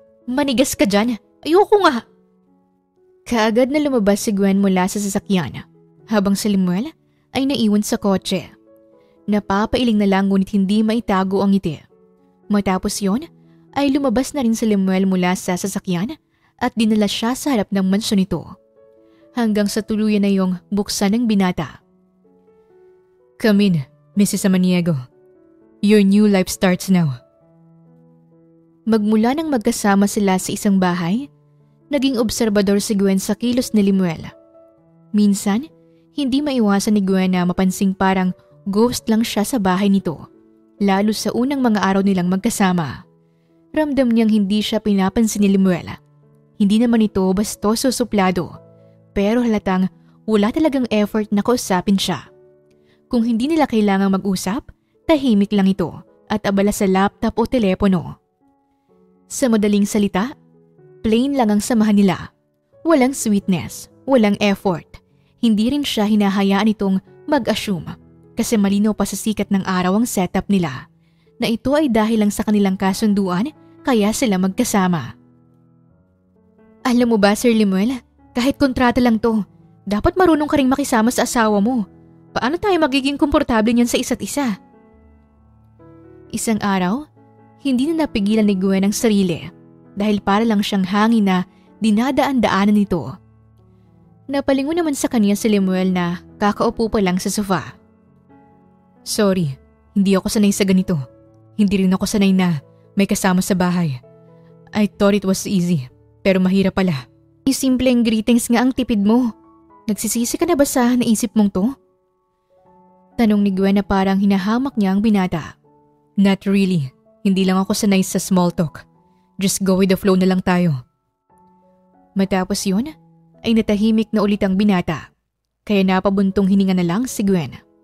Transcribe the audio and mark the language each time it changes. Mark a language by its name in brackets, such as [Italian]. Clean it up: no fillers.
[Filipino] Manigas ka dyan. Ayoko nga. Kaagad na lumabas si Gwen mula sa sasakyan, habang si Limuel ay naiwan sa kotse. Napapailing na lang ngunit hindi maitago ang ngiti. Matapos yon, ay lumabas na rin si Limuel mula sa sasakyan at dinala siya sa harap ng mansyon nito. Hanggang sa tuluyan na yung buksan ng binata. [English] Come in, Mrs. Samaniego. Your new life starts now. [Filipino] Magmula nang magkasama sila sa isang bahay, naging obserbador si Gwen sa kilos ni Limuel. Minsan, hindi maiwasan ni Gwen na mapansing parang ghost lang siya sa bahay nito, lalo sa unang mga araw nilang magkasama. Ramdam niyang hindi siya pinapansin ni Limuel. Hindi naman ito bastoso suplado, pero halatang wala talagang effort na kausapin siya. Kung hindi nila kailangang mag-usap, tahimik lang ito at abala sa laptop o telepono. Sa madaling salita, plain lang ang samahan nila. Walang sweetness, walang effort. Hindi rin siya hinahayaan itong mag-assume kasi malinaw pa sa sikat ng araw ang setup nila na ito ay dahil lang sa kanilang kasunduan kaya sila magkasama. Alam mo ba, Sir Limuel, kahit kontrata lang to, dapat marunong ka ring makisama sa asawa mo. Paano tayo magiging komportable niyan sa isa't isa? Isang araw, hindi na napigilan ni Gwen ang sarili dahil para lang siyang hangin na dinadaan-daanan nito. Napalingon naman sa kanya si Limuel na kakaupo pa lang sa sofa. Sorry, hindi ako sanay sa ganito. Hindi rin ako sanay na may kasama sa bahay. [English] I thought it was easy, [Filipino] pero mahirap pala. Simpleng greetings nga ang tipid mo. Nagsisisi ka na ba sa naisip mong to? Tanong ni Gwen na parang hinahamak niya ang binata. [English] Not really. [Filipino] Hindi lang ako sanay sa small talk. [English] Just go with the flow [Filipino] na lang tayo. Matapos yun, ay natahimik na ulit ang binata. Kaya napabuntong hininga na lang si Gwen.